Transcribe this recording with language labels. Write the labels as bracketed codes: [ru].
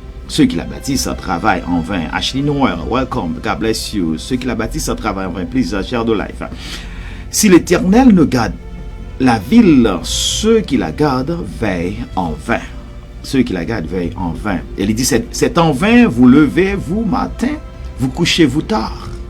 [fr] Ceux qui la bâtissent travaillent en vain. [en] Ashley Noir, welcome, God bless you. [fr] Ceux qui la bâtissent travaillent en vain. [en] Please share the life. [fr] Si l'Éternel ne garde la ville, ceux qui la gardent veillent en vain. Ceux qui la gardent veillent en vain. Et il dit c'est en vain, vous levez-vous matin, vous couchez-vous tard.